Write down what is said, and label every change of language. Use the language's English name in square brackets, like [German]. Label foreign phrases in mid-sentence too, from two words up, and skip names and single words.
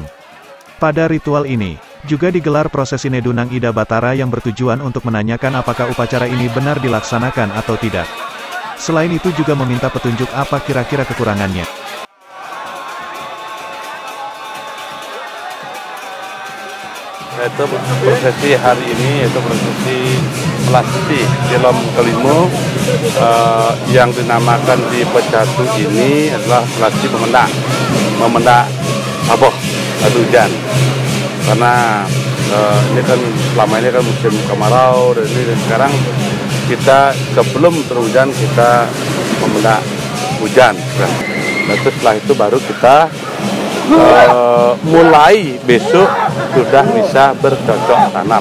[Indonesian] Pada ritual ini, juga digelar prosesi Nedunang Ida Batara yang bertujuan untuk menanyakan apakah upacara ini benar dilaksanakan atau tidak. Selain itu juga meminta petunjuk apa kira-kira kekurangannya. Yaitu prosesi hari ini, yaitu prosesi melasti Tilem kelima yang dinamakan di Pecatu ini adalah melasti memendak aboh atau hujan. Karena ini kan selama ini kan musim kemarau dan sekarang kita sebelum terhujan kita memendak hujan. Nah, setelah itu baru kita mulai besok sudah bisa bercocok tanam.